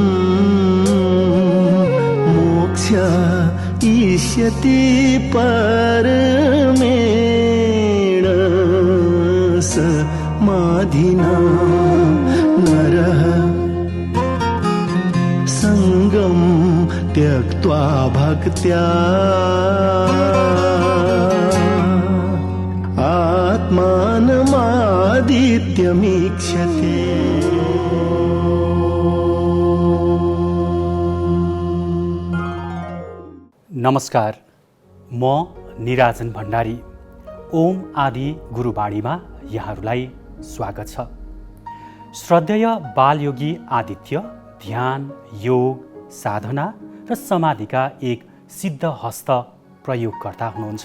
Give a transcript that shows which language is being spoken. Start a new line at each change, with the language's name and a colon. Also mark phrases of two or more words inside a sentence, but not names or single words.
Sanskrit: मोक्ष इष्यति परमेण समाधिना नरः संगं त्यक्त्वा भक्त्या आत्मानमादित्यमीक्षते।
Nepali: नमस्कार, म निराजन भण्डारी। ओम आदि गुरुवाणीमा यहाँहरूलाई स्वागत छ। श्रद्धेय बालयोगी आदित्य ध्यान, योग, साधना र समाधिका एक सिद्धहस्त प्रयोगकर्ता हुनुहुन्छ।